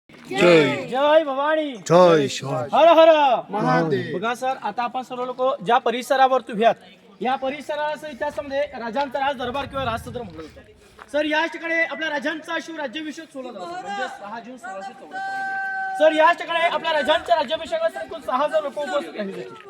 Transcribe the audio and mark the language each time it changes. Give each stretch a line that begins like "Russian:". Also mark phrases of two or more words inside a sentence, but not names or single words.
Marathi: जय जय भवानी जय शिवाजी हर हर महादेव. बघा सर, आता आपण सर्व लोक ज्या परिसरावर उभ्यात या परिसराचा इतिहासामध्ये राजांचा राज दरबार किंवा राजसदर म्हटलं जातं. सर या ठिकाणी आपल्या राजांचा शिवराज्याभिषेक सोहळा झाला म्हणजे 6 जून 1674 सर या ठिकाणी आपल्या राजांच्या राज्याभिषेकाला एकूण 6000 लोक उपस्थित राहिले होते.